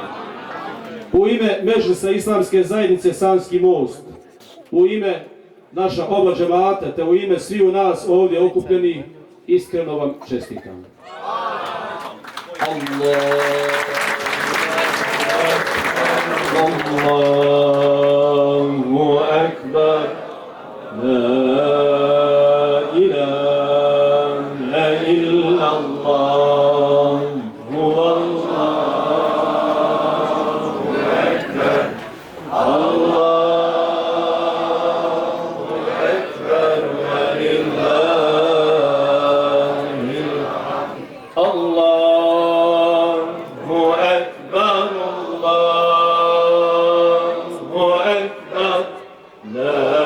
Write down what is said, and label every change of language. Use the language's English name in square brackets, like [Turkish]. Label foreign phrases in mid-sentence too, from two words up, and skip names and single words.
[Bosnian] U ime Medžlisa Islamske zajednice Sanski most, u ime naša oba džemata, te u ime svi u nas ovdje okupljenih, iskreno vam čestitam. [Arabic] الله أكبر, la إله إلا الله هو الله أكبر الله أكبر ولله الحمد. الله أكبر الله أكبر لا